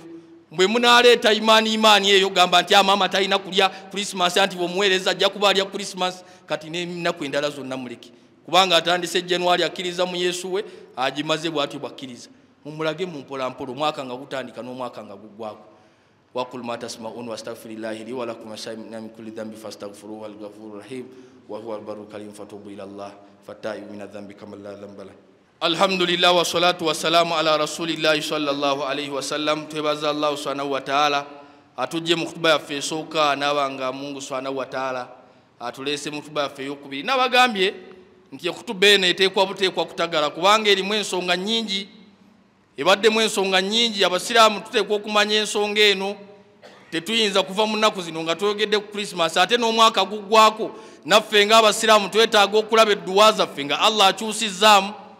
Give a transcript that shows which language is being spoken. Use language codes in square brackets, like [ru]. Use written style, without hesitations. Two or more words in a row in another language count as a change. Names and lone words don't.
[lg] Mbwe munaleeta imaani eyo gamba nti maama talina kulya Krismasi anti bw'omuweereza ajja kuba alya Krismasi kati n'ennaku endala zonna muleke kubanga atandise Januari akkiriza mu Yesu we agimaze bw'atyo bwakkiriza. Mumulage mu mpolampola omwaka nga gutandika n'omwaka nga guggwako. [ar] وقل ما تسمعون واستغفر الله لي ولكم من كل ذنب فاستغفروه والغفور الرحيم وهو البر الكريم فتوبوا إلى الله فالتائب من الذنب كما لا ذنب له. الحمد لله والصلاة والسلام على رسول الله صلى الله عليه وسلم. [lg] Twebaza Allah [ar] سبحانه وتعالى [lg] atujje mu khutba yaffe esooka n'abanga Mungu [ar] سبحانه وتعالى [lg] atulese mu khutba yaffe ey'okubiri n'abagambye nti khutba eno eteekwa buteekwa kutagala kubanga erimu ensonga nnyingi ebaddemu ensonga nnyingi. Abasiraamu tuteekwa okumanya ensonga eno tetuyinza kuva mu nnaku zino nga twogedde ku Krismasi ate n'omwaka guggwako naffe ng'abasiraamu twetaaga okulaba edduwa zaffe nga Allah akyusizzaamu.